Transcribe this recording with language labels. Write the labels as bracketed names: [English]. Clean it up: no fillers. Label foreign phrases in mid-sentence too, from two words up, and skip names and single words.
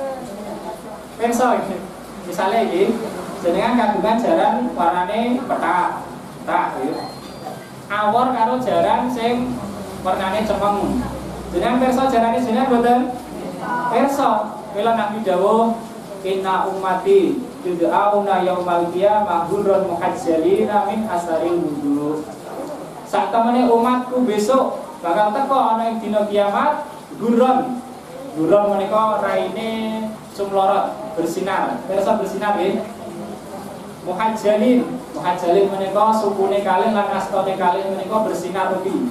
[Javanese] Pirsa iki. Misale iki jenengan kagungan jaran warnane pethak. Pethak iki. Awor karo jaran sing warnane cemeng. Jenengan pirsa jarane jenengan boten? Pirsa. Mila Nabi dawuh [Arabic] إن أمتي يدعون يوم القيامة غرا محجلين من آثار الوضوء. [Javanese] Sak temene umatku besok bakal teko ana ing dina kiamat ghurran. Ghurran menika raine sumlorot bersinar. Pirsa bersinar nggih. Muhajjalin, muhajjalin menika supune kalih lan astane kalih menika bersinar rupi.